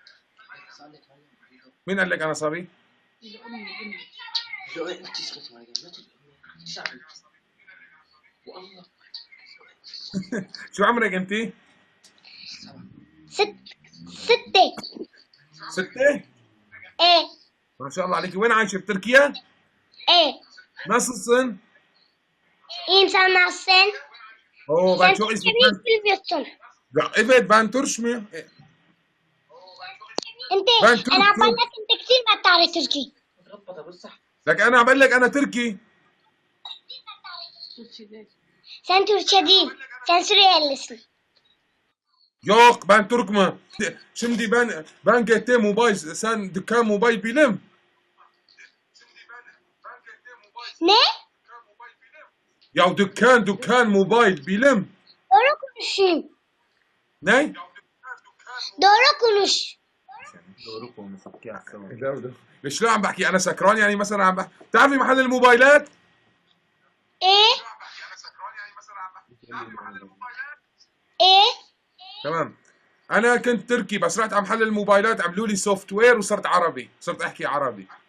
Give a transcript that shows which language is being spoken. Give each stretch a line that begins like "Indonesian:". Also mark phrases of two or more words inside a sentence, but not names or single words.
Arabic: مين قال لك انا صبي؟ شو عمرك انتي؟ ستة. 6؟ ايه ما شاء الله عليكي. وين عايشة بتركيا؟ ايه. نص السن؟
Turkish: İnsan nasılsın? اوه Sen ben çok Türkçe ismi bilmiyorsun. Ya evet ben Türk'üm.
Arabic: انت
Turkish: Ben Türk
Arabic: انا بقول
Turkish: Türk.
Arabic: لك انت كثير ما بتعرف تركي. لك انا عم بقول لك انا تركي.
Turkish: Sen Türkçe değil. Sen Suriyelisin. Yok ben Türk'üm. Şimdi ben gitti mobil sen dükkan mobil bilim. Ne? Ya dükkan mobil bilim. Doğru konuşayım. Ne? Doğru konuş.
Arabic: ليش لا عم بحكي انا سكران يعني مثلا عم بحكي بتعرفي محل الموبايلات؟ ايه ايه. تمام. انا كنت تركي بس رحت على محل الموبايلات عملوا لي
English: soft ware
Arabic: وصرت عربي، صرت احكي عربي.